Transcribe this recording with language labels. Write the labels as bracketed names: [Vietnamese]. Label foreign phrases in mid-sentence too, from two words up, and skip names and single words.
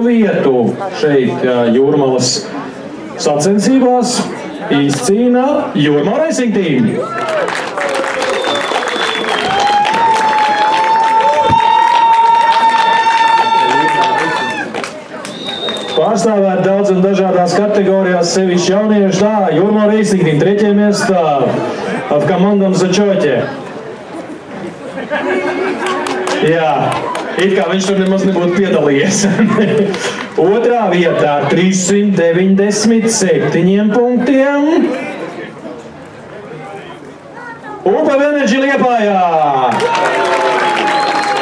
[Latvian] vietu šeit Jūrmalas sacensībās izcīnā Jūrmala Racing Team. Pārstāvēt daudz un dažādās kategorijās, sevišķi jaunieši, tā, Jūrmala Racing Team 3. [Russian] местā в командном зачете. [Latvian] Jā. It kā viņš tur nemaz nebūtu piedalījies. 2. vietā ar 397 punktiem. UPB Energy Liepājā.